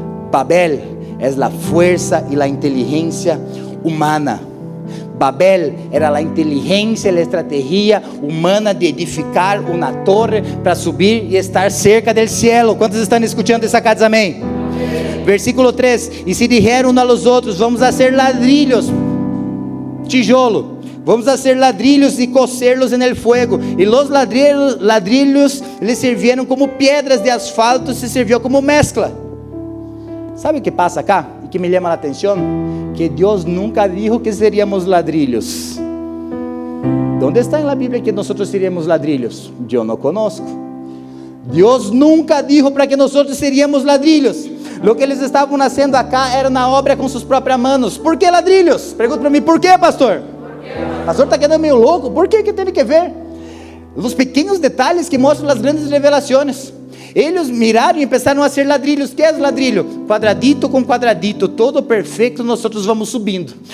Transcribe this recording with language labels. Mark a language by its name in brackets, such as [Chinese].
[Portuguese] Babel é a força e a inteligência humana. Babel era a inteligência e a estratégia humana de edificar uma torre para subir e estar [Spanish] cerca do cielo. [Portuguese] Quantos estão escutando essa casa? Amém? [Spanish] Versículo 3: e se dijeron uns a los outros: vamos a hacer ladrillos, [Portuguese] tijolo, [Spanish] vamos a hacer ladrillos e cocerlos en el fuego. E los ladrillos [Portuguese] lhes serviram como pedras de asfalto, [Spanish] se serviu como mezcla. [Portuguese] Sabe o que passa [Spanish] acá? [Portuguese] E que me chama a atenção? Que Deus nunca [Spanish] dijo que seríamos ladrillos. ¿Dónde está en la Biblia que nosotros seríamos ladrillos? Yo no conozco. [Portuguese] Deus nunca [Spanish] dijo para que nosotros seríamos ladrillos. [Portuguese] Lo que eles estavam fazendo [Spanish] acá [Portuguese] era uma obra com suas próprias [Spanish] manos. ¿Por que ladrillos? [Portuguese] Pergunta para mim: por que, pastor? O pastor está [Spanish] quedando [Portuguese] meio louco. [Spanish] ¿Por que tem que ver? [Portuguese] Os pequenos detalhes que mostram as grandes revelações. Eles miraram e começaram a ser ladrilhos. O que é ladrilho? Quadradito com quadradito, todo perfeito, nós vamos subindo.